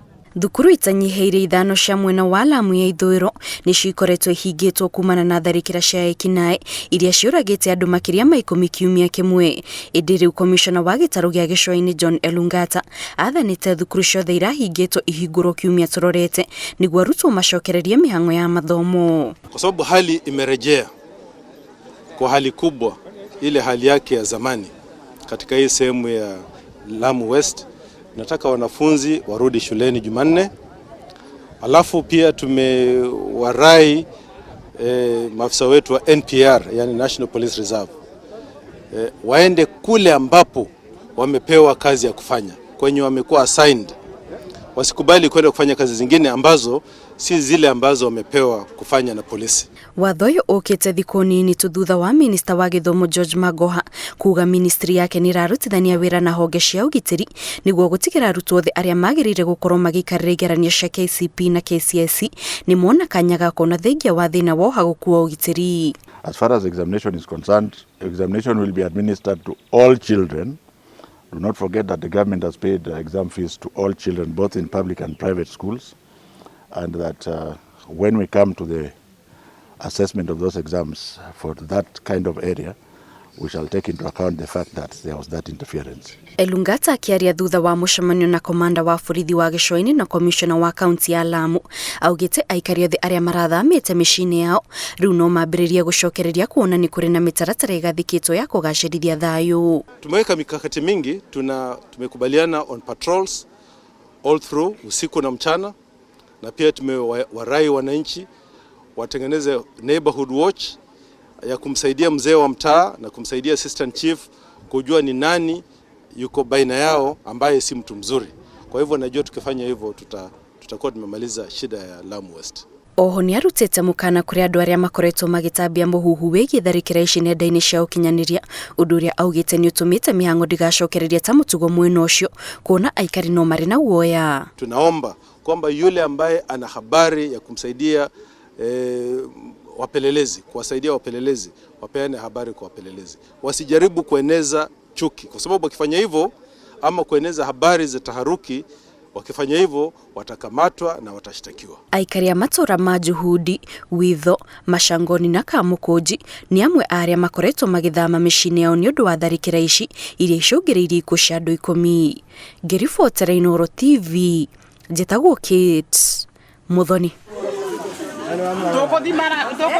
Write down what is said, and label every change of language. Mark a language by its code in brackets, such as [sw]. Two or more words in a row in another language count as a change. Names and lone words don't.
[ki] Thukuru itanyiheire ithano cia mwena wa Lamu ya ithũĩro nĩcio ikoretwo ihingĩtwo kumana na tharĩkĩra cia ekinaĩ iria ciũragĩte andũ makĩria ma 10 kiumia kĩmwe. Ĩndĩ rĩu komishona wa gĩtarũ gĩa gĩcũa-inĩ John Elungata athanĩte thukuru ciothe irahingĩtwo ihingũrwo kiumia tũrorete nĩguo arutwo macokererie mĩhang'o ya mathomo. [sw] Kwa sababu hali imerejea kwa hali kubwa ile hali yake ya zamani katika hii sehemu ya Lamu West. Nataka wanafunzi warudi shuleni Jumanne. Alafu pia tumewarai maafisa wetu wa NPR, yani National Police Reserve, waende kule ambapo wamepewa kazi ya kufanya, kwenye wamekuwa assigned. Wasikubali kwenda kufanya kazi zingine ambazo si zile ambazo wamepewa kufanya na polisi. [ki] Wathoyo okete thikũ nini tu thutha wa minista wa gĩthomo George Magoha kuga ministry yake nĩrarutithania wĩra na honge cia ũgitĩri nĩguo gũtigĩra arutwo othe arĩa magĩrĩire gũkorwo magĩikarĩra igeranio cia KCPE na KCSE nĩ mona kanya ga kuona thengia wa thĩna wa ũhagũku wa ũgitĩri. [en] As far as examination is concerned, examination will be administered to all children. Do not forget that the government has paid exam fees to all children, both in public and private schools, and that when we come to the assessment of those exams for that kind of area, we shall take into account the fact that there was that interference. [ki] Elungata akiaria thutha wa mũcemanio na komanda wa borithi wa gĩcũa-inĩ na komishona wa kaunti ya Lamu augĩte aikari othe arĩa marathamĩte mĩciĩ-inĩ yao rĩu no mambĩrĩrie gũcokereria kuona nĩ kũrĩ na mĩtaratara ĩgathĩkĩtwo ya kũgacĩrithia thayũ. [sw] Tumeweka mikakati mingi, tumekubaliana [en] on patrols all through [sw] usiku na mchana, na pia tumewarai wananchi watengeneze [en] neighborhood watch [sw] ya kumsaidia mzee wa mtaa na kumsaidia [en] assistant chief [sw] kujua ni nani yuko baina yao ambaye si mtu mzuri. Kwa hivyo najua tukifanya hivyo tutakuwa tumemaliza shida ya Lamu West. [ki] Oho nĩ arutĩte mũkana kũrĩ andũ arĩa makoretwo magĩtambia mũhuhu wĩgiĩ tharĩkĩra ici nenda-inĩ cia ũkinyanĩria, ũndũ ũrĩa augĩte nĩ ũtũmĩte mĩhang'o ndĩgacokererie ta mũtugo mwena ũcio kuona aikari no marĩ na guoya. [sw] Tunaomba kwamba yule ambaye ana habari ya kumsaidia wapelelezi, kuwasaidia wapelelezi, wapeane habari kwa wapelelezi. Wasijaribu kueneza chuki, kwa sababu wakifanya hivyo ama kueneza habari za taharuki, wakifanya hivyo watakamatwa na watashtakiwa. [ki] Aikari a matũra ma Juhudi, Witho, Mashangoni na Kamukunji nĩ amwe arĩa makoretwo magĩthama mĩciĩ-inĩ yao nĩ ũndũ wa tharĩkĩra ici iria icũngĩrĩirie ikuũ cia andũ 10. Ngĩribotera Inooro TV, njĩtagwo Kate Muthoni.